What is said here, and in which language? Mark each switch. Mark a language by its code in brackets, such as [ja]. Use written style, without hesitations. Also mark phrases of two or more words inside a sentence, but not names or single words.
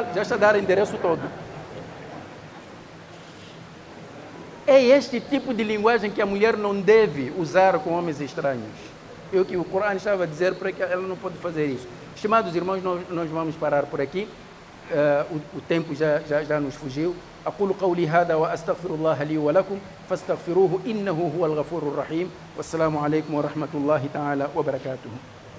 [pt] Já está a dar o endereço todo. É este tipo de linguagem que a mulher não deve usar com homens estranhos. É o que o Corão estava a dizer, para que ela não pode fazer isso. Estimados irmãos, nós vamos parar por aqui. O tempo já nos fugiu. [ar] أقول قولي هذا وأستغفر الله لي ولكم فاستغفروه إنه هو الغفور الرحيم والسلام عليكم ورحمة الله تعالى وبركاته.